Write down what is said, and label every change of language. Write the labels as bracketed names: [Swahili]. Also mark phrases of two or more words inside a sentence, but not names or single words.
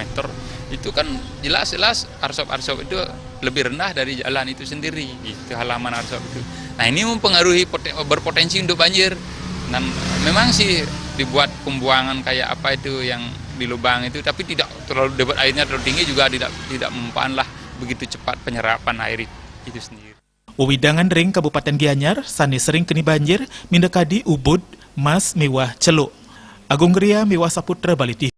[Indonesian] Itu kan jelas arsop itu lebih rendah dari jalan itu sendiri, itu halaman arsop itu. Nah, ini mempengaruhi berpotensi untuk banjir. Dan memang sih dibuat pembuangan kayak apa itu yang di lubang itu, tapi tidak terlalu debit airnya terlalu tinggi, juga tidak mempan lah begitu cepat penyerapan air itu sendiri. [Balinese] Wewidangan ring Kabupaten Gianyar sani sering keni banjir mindekadi Ubud, Mas miwah celuk. Agung Ria miwah Saputra Baliti.